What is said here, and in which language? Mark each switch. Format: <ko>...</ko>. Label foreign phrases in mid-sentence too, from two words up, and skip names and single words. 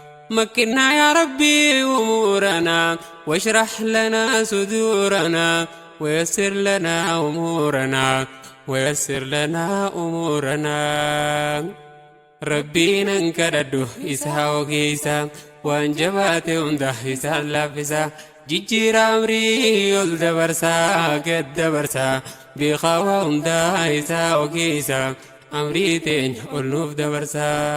<ar>مكنا يا ربي أمورنا، واشرح لنا صدورنا، ويسر لنا أمورنا، ويسر لنا أمورنا.</ar> <om>Rabbiin an kadhadhu isaa ogeessa, waan jabaate hunda isaan laaffisa. Jijjiira amrii ol dabarsa, gad dabarsa, beekaa waa hunda isaa ogeessa, amrii teenya ol nuuf dabarsa.</om>